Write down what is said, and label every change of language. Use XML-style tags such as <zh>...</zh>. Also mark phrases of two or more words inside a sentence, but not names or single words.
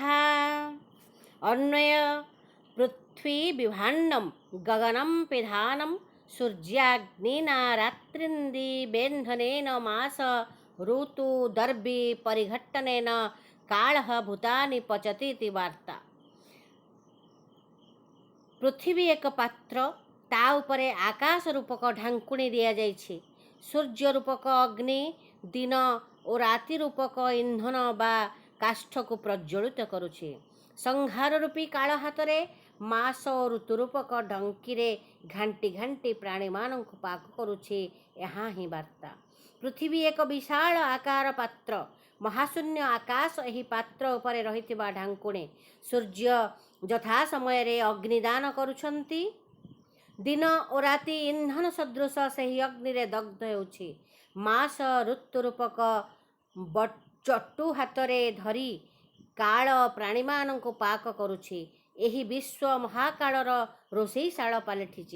<sa>अन्वय पृथ्वीविभाण्डं गगनं पिधानं सूर्याग्निना रात्रिन्दिवेन्धनेन मास ऋतुदर्भी परिघट्टनेन कालः भूतानि पचतीति वार्ता।</sa> <or>ପୃଥ୍ୱୀ ଏକ ପାତ୍ର, ତା ଉପରେ ଆକାଶ ରୂପକ ଢାଙ୍କୁଣୀ ଦିଆ ଯାଇଛି। ସୂର୍ଯ୍ୟ ରୂପକ ଅଗ୍ନି ଦିନ ଓ ରାତି ରୂପକ ଇନ୍ଧନ ବା କାଷ୍ଠ କୁ ପ୍ରଜ୍ୱଳିତ କରୁଛି। ସଂହାର ରୂପୀ କାଳ ହାତରେ ମାସ ଓ ଋତୁ ରୂପକ ଢଙ୍କିରେ ଘାଣ୍ଟି ଘାଣ୍ଟି ପ୍ରାଣୀ ମାନଙ୍କ ପାକ କରୁଛି। ଏହା ହିଁ ବାର୍ତ୍ତା। ପୃଥ୍ୱୀ ଏକ ବିଶାଳ ଆକାର ପାତ୍ର, ମହାଶୂନ୍ୟ ଆକାଶ ଏହି ପାତ୍ର ଉପରେ ରହିଥିବା ଢାଙ୍କୁଣୀ। ସୂର୍ଯ୍ୟ ଯଥା ସମୟ ରେ ଅଗ୍ନିଦାନ କରୁଛନ୍ତି। ଦିନ ଓ ରାତି ଇନ୍ଧନ ସଦୃଶ ସହି ଅଗ୍ନି ରେ ଦଗ୍ଧ ହେଉଛି। ମାସ ଋତୁ ରୂପକ ଚଟୁ ହାତରେ ଧରି କାଳ ପ୍ରାଣୀ ମାନଙ୍କ ପାକ କରୁଛି। ଏହି ବିଶ୍ୱ ମହାକାଳର ରୋଷେଇଶାଳ ପାଲଟିଛି।</or>